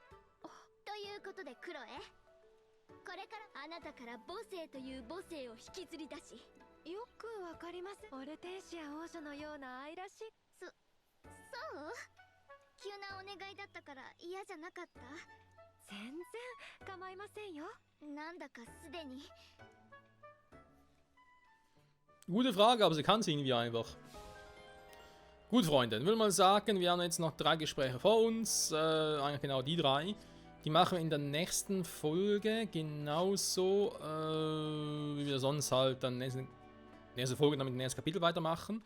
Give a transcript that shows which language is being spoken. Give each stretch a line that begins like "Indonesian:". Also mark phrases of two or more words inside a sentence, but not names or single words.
Japanese: ということでクロエ、これからあなたから母性という母性を引きずり出し。よくわかります。オルテンシア王女のような愛らしい。そう？急なお願いだったから嫌じゃなかった？全然構いませんよ。なんだかすでに。
German: Gute Frage, aber sie kann es irgendwie einfach. Gut, Freunde, ich würde mal sagen, wir haben jetzt noch 3 Gespräche vor uns. Eigentlich genau die 3. Die machen wir in der nächsten Folge genauso, wie wir sonst halt dann nächste Folge dann mit dem nächsten Kapitel weitermachen.